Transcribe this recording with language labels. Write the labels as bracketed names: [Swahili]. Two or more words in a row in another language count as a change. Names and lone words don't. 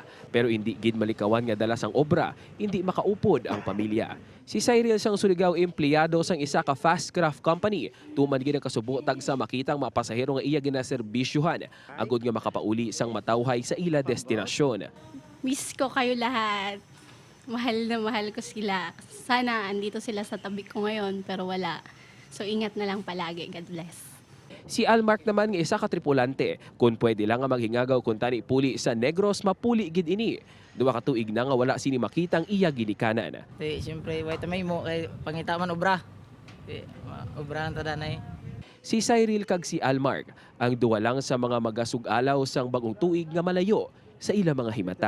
[Hiligaynon] Pero hindi gid malikawan nga dala sang obra, hindi makaupod ang pamilya. Si Cyril sang Surigao empleyado sang isa ka [English] fast craft company, [Hiligaynon] tuman gid ang kasubotag sa makitang mga pasahero nga iya ginaserbisyuhan, agud nga makapauli sang matawhay sa ila destinasyon. [Filipino] Miss ko kayo lahat. Mahal na mahal ko sila. Sana andito sila sa tabi ko ngayon pero wala. So ingat na lang palagi. [English] God bless. [Hiligaynon] Si Almark naman nga isa ka tripulante, kung pwede lang nga maghingagaw kung tani puli sa Negros, mapuli gid ini. Duwa ka tuig na nga wala sini makitang iya ginikanan. Siyempre, wait may mo kay pangita man obra. Obrahan ta danay. Si Cyril kag si Almark, ang duwa lang sa mga magasug-alaw sang bagong tuig nga malayo sa ila mga himata.